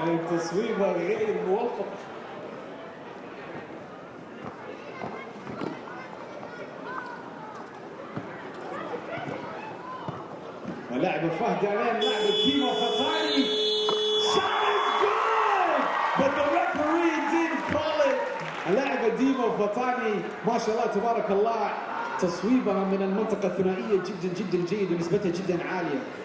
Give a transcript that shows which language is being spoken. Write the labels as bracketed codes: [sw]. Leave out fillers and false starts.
[ar] تصويبة غير موفق. ولاعب فهد امام لاعب ديما فتاني. [en] Shot is good, but the referee didn't call it. [ar] اللاعب ديما فتاني ما شاء الله تبارك الله تصويبها من المنطقة الثنائية جدا جدا جيد ونسبتها جدا عالية.